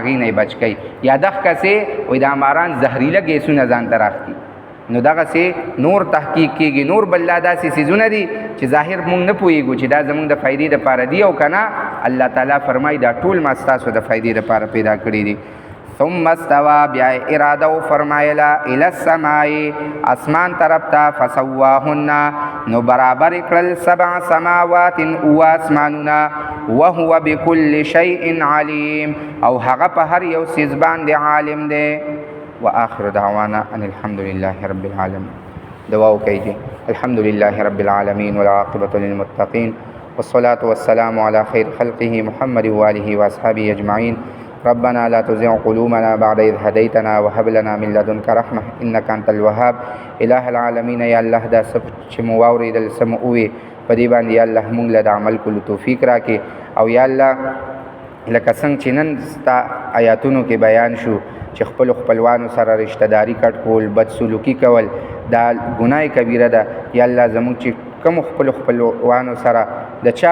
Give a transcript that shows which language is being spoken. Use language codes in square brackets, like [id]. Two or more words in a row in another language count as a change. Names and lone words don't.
[ps] هغې نه بچ کوي یا دغسې وایي دا ماران زهریله ګیسونه ځان ته راخلي نو دغسې نور تحقیق کېږي نور بل داسې څیزونه دي چې ظاهر مونږ نه پوهېږو چې دا زمونږ د فایدې دپاره دي او که نه الله تعالی فرمایي دا ټول ما ستاسو د فایدې دپاره پیدا کړي دي [ar] ثم استوى [ps] بیا اراده و فرمایله [ar] الی السماء [ps] اسمان طرف ته فسواهن نو برابر کړل 7 سماوات او اسمانونه [ar] وهو بكل شیء علیم [ps] او هغه په هر یو څیز باندې عالم دی [ar] واخر دعوانا ان الحمد لله رب العالمين [ps] دعا وکړئ [ar] الحمد لله رب العالمين والعاقبة للمتقين والصلاة والسلام على خير خلقه محمد وآله وأصحابه أجمعين ربنا لا تزغ قلوبنا بعد إذ هديتنا وهب لنا من لدنك رحمة إنك أنت الوهاب إله العالمين [ps] یا الله دا سب چې مو واورېدل څه مو ووې په دې باندې یا الله مونږ له د عمل کولو توفیق راکړي او یا الله لکه څنګه چې نن ستا آیاتونو کې بیان شو چې خپل خپلوانو سره رشتہ داری کټ کول بد سلوکی کول دا ګناه کبیره ده یا الله زموږ چې کوم خپلوانو سره د چا